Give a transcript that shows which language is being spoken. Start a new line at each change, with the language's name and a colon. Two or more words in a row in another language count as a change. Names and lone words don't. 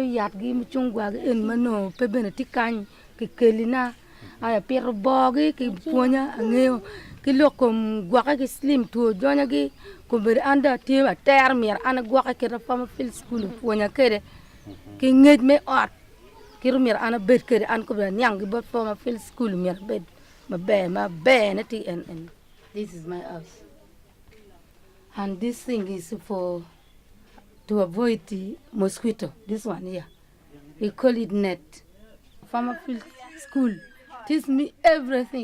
Alur: yatgi mchungwa en mano pebene tikany ki kelina aya pero bogi ki punya angeo ki lokom gwaka ki slim to jonya gi ko ber anda tiwa termier ana gwaka ki Farmer Field School punya kede ki ngej me ot ki rumier ana bet kede an ko ber nyang gi bot Farmer Field School mier bet
English: and this is my house. And this thing is to avoid the mosquito. This one here, we call it net. Farmer Field School teach me everything.